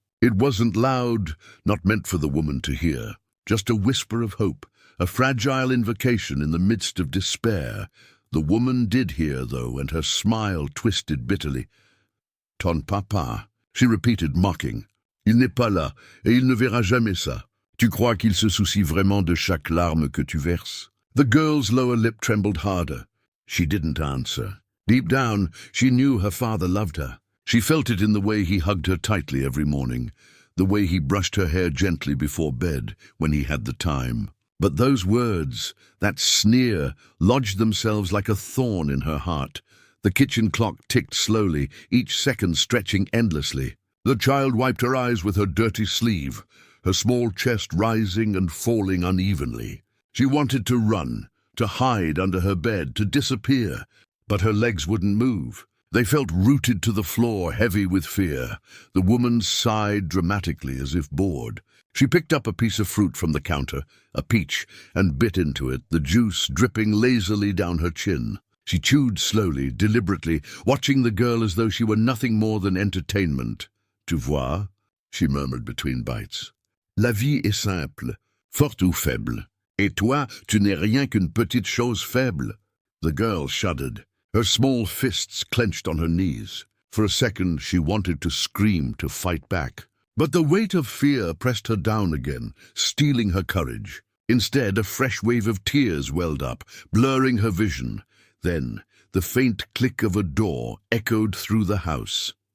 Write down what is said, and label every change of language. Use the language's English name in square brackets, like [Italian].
[English] It wasn't loud, not meant for the woman to hear, just a whisper of hope, a fragile invocation in the midst of despair. The woman did hear, though, and her smile twisted bitterly. [French] "Ton papa," [English] she repeated, mocking. [French] "Il n'est pas là, et il ne verra jamais ça. Tu crois qu'il se soucie vraiment de chaque larme que tu verses?" [English] The girl's lower lip trembled harder. She didn't answer. Deep down, she knew her father loved her. She felt it in the way he hugged her tightly every morning, the way he brushed her hair gently before bed when he had the time. But those words, that sneer, lodged themselves like a thorn in her heart. The kitchen clock ticked slowly, each second stretching endlessly. The child wiped her eyes with her dirty sleeve, her small chest rising and falling unevenly. She wanted to run, to hide under her bed, to disappear, but her legs wouldn't move. They felt rooted to the floor, heavy with fear. The woman sighed dramatically as if bored. She picked up a piece of fruit from the counter, a peach, and bit into it, the juice dripping lazily down her chin. She chewed slowly, deliberately, watching the girl as though she were nothing more than entertainment. [French] "Tu vois," [English] she murmured between bites. [French] "La vie est simple, forte ou faible. Et toi, tu n'es rien qu'une petite chose faible." [English] The girl shuddered. Her small fists clenched on her knees. For a second she wanted to scream, to fight back. But the weight of fear pressed her down again, stealing her courage. Instead, a fresh wave of tears welled up, blurring her vision. Then, the faint click of a door echoed through the house.